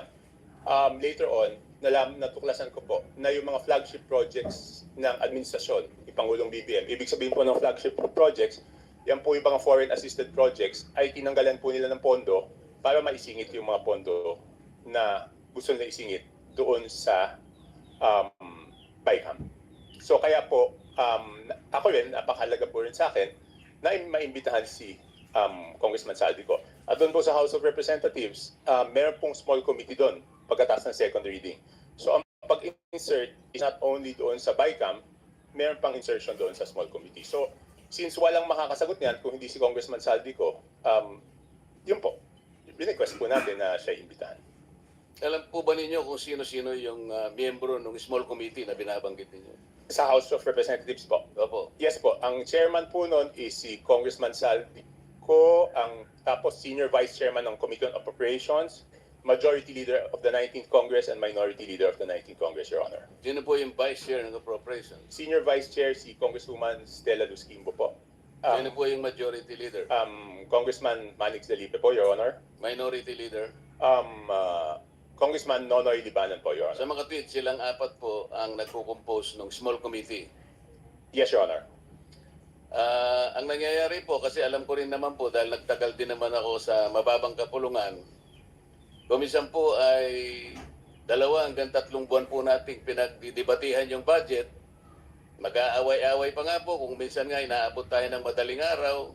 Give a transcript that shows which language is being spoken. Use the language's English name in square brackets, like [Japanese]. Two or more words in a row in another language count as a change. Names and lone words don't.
[English] Later on, [Filipino] natuklasan ko po na yung mga [English] flagship projects [Filipino] ng administrasyon, ni Pangulong BBM, ibig sabihin po ng [English] flagship projects, [Filipino] yan po yung mga [English] foreign assisted projects, [Filipino] ay tinanggalan po nila ng pondo para maisingit yung mga pondo na gusto nila isingit doon sa BICAM. So kaya po, ako rin, napakahalaga po rin sa akin na maimbitahan si Congressman Saldico. At doon po sa House of Representatives, meron pong [English] small committee [Filipino] doon pagkatapos ng [English] second reading. [Filipino] So ang pag-insert [English] is not only [Filipino] doon sa BICAM, meron pang insertion doon sa [English] small committee. [Filipino] So since walang makakasagot niyan kung hindi si Congressman Saldico, yun po, request po natin na siya imbitahan. Alam po ba ninyo kung sino-sino yung miyembro ng [English] small committee [Filipino] na binabanggit ninyo? Sa House of Representatives po. Opo. Yes po, ang chairman po noon is si Congressman Saldico, tapos [English] senior vice chairman [Filipino] ng [English] Committee on Appropriations, majority leader of the 19th Congress and minority leader of the 19th Congress, Your Honor. [Filipino] Sino po yung [English] vice chair [Filipino] ng appropriations? [English] Senior vice chair [Filipino] si Congresswoman Stella Luz Quimbo po. Sino po yung [English] majority leader? [Filipino] Congressman Manix Delipe po, [English] Your Honor. Minority leader? [Filipino] Congressman Nonoy Libanan po, [English] Your [Filipino] Sa [English] Honor. [Filipino] mga tweet, silang apat po ang nagko-compose ng small committee. [English] Yes, Your Honor. [Filipino] Ang nangyayari po, kasi alam ko rin naman po, dahil nagtagal din naman ako sa mababang kapulungan, kumisan po ay 2 hanggang 3 buwan po nating pinagdidebatihan yung budget. Mag-aaway-aaway pa nga po, kung minsan nga inaabot tayo ng madaling araw.